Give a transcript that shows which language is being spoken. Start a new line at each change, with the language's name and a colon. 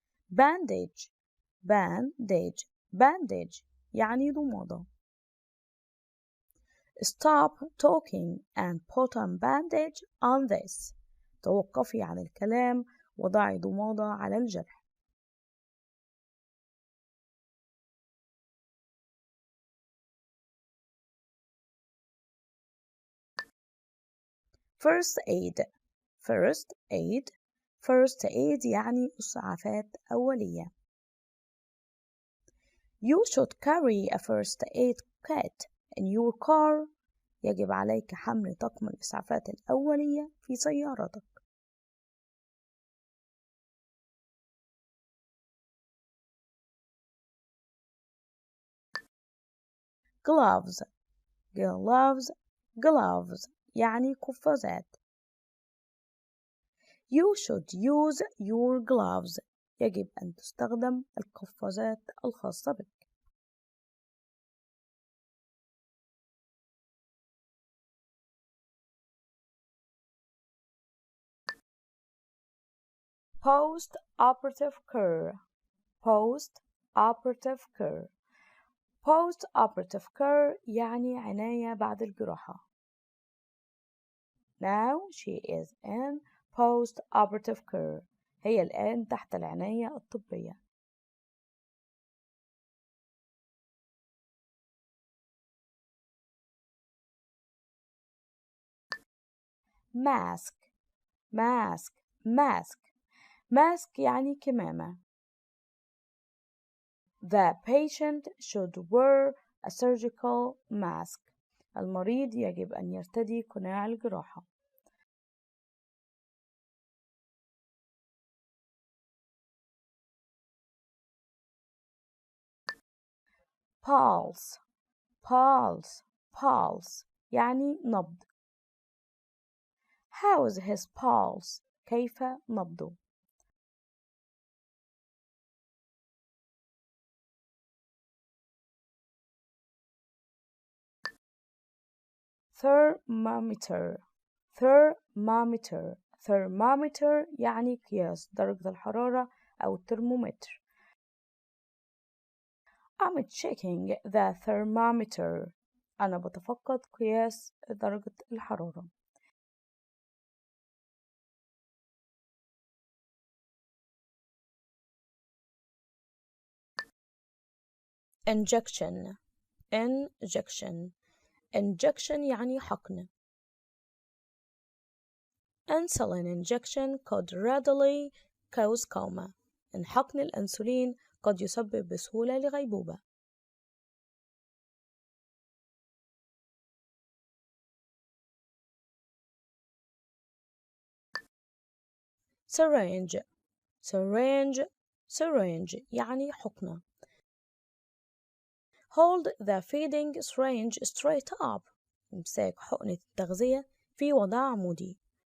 English: bandage bandage bandage
Arabic: يعني ضمادة.
English: Stop talking and put a bandage on this.
Arabic: توقفي عن الكلام وضعي ضمادة على الجرح.
English: first aid first aid first aid
Arabic: يعني إسعافات أولية.
English: You should carry a first aid kit in your car.
Arabic: يجب عليك حمل طقم الإسعافات الأولية في سيارتك.
English: gloves gloves gloves
Arabic: يعني قفازات.
English: You should use your gloves.
Arabic: يجب أن تستخدم القفازات الخاصة بك.
English: post-operative care post-operative care post-operative care
Arabic: يعني عناية بعد الجراحة.
English: Now she is in post-operative care.
Arabic: هي الآن تحت العناية الطبية.
English: mask mask mask mask
Arabic: يعني كمامة.
English: The patient should wear a surgical mask.
Arabic: المريض يجب أن يرتدي قناع الجراحة.
English: pulse pulse pulse
Arabic: يعني نبض.
English: How is his pulse؟
Arabic: كيف نبضه؟
English: thermometer thermometer thermometer
Arabic: يعني قياس درجة الحرارة أو الترمومتر.
English: I'm checking the thermometer.
Arabic: أنا بتفقد قياس درجة الحرارة.
English: injection injection injection
Arabic: يعني حقن.
English: insulin injection could readily cause coma.
Arabic: إن حقن الأنسولين قد يسبب بسهولة لغيبوبة.
English: syringe syringe syringe
Arabic: يعني حقنة.
English: hold the feeding syringe straight up.
Arabic: امساك حقنة التغذية في وضع عمودي.